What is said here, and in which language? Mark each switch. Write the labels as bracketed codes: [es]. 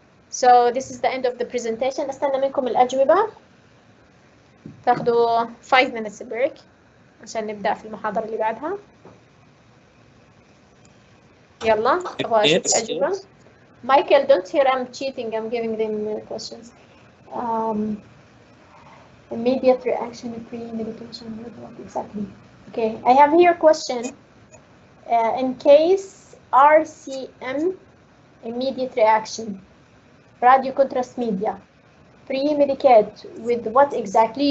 [en] So this is the end of the presentation. [ar] استنى منكم الأجوبة. تاخذوا [en] 5 minutes break [ar] عشان نبدأ في المحاضرة اللي بعدها. يلا أبغى أشوف الأجوبة. [en] Michael, don't hear I'm cheating. I'm giving them questions. Immediate reaction to pre-medication. What exactly? Okay, I have here a question. In case RCM, immediate reaction, radio contrast media, pre-medicate with what exactly?